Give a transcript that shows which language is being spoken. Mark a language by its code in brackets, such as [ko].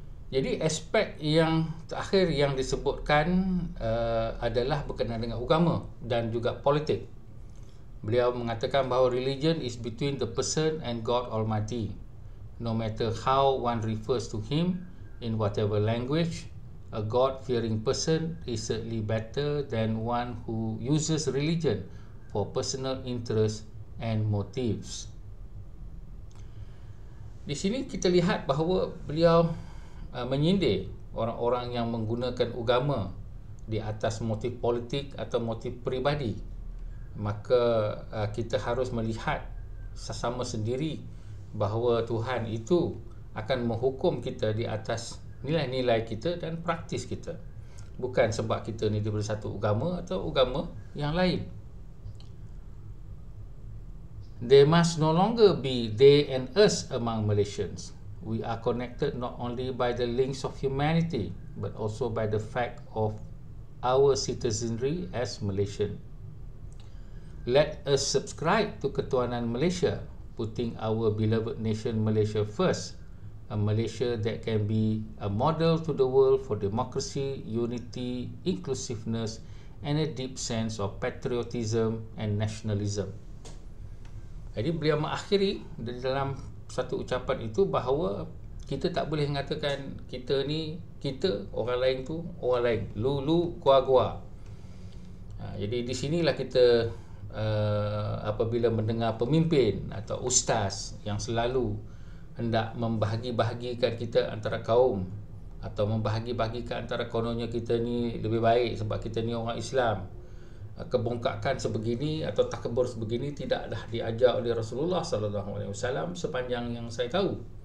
[ms] Jadi aspek yang terakhir yang disebutkan adalah berkenaan dengan agama dan juga politik. Beliau mengatakan bahawa [en] religion is between the person and God Almighty. No matter how one refers to Him in whatever language, a God-fearing person is certainly better than one who uses religion for personal interest and motives. [ms] Di sini kita lihat bahawa beliau menyindir orang-orang yang menggunakan agama di atas motif politik atau motif peribadi. Maka kita harus melihat sesama sendiri bahawa Tuhan itu akan menghukum kita di atas nilai-nilai kita dan praktis kita, bukan sebab kita ni daripada satu agama atau agama yang lain. [en] There must no longer be they and us among Malaysians. We are connected not only by the links of humanity, but also by the fact of our citizenry as Malaysian. Let us subscribe to Ketuhanan Malaysia, putting our beloved nation Malaysia first, a Malaysia that can be a model to the world for democracy, unity, inclusiveness, and a deep sense of patriotism and nationalism. [ms] Jadi beliau mengakhiri di dalam satu ucapan itu bahawa kita tak boleh mengatakan kita ni kita, orang lain tu orang lain, lu gua. Jadi di sinilah kita apabila mendengar pemimpin atau ustaz yang selalu hendak membahagi-bahagikan kita antara kaum, atau membahagi-bahagikan antara kononnya kita ni lebih baik sebab kita ni orang Islam, kebongkakan sebegini atau takbur sebegini tidaklah diajar oleh Rasulullah sallallahu alaihi wasallam sepanjang yang saya tahu.